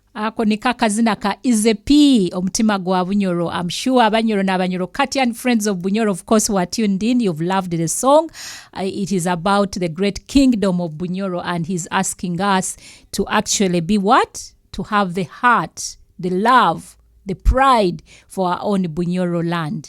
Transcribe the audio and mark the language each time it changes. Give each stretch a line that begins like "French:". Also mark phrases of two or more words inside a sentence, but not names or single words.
Nyoro: ako ni kakazina ka Izepi omutima gwa Bunyoro.
English: I'm sure
Nyoro: Abanyoro na Abanyoro Katian
English: friends of Bunyoro, of course, who are tuned in, you've loved the song. It is about the great kingdom of Bunyoro, and he's asking us to actually be what? To have the heart, the love, the pride for our own Bunyoro land.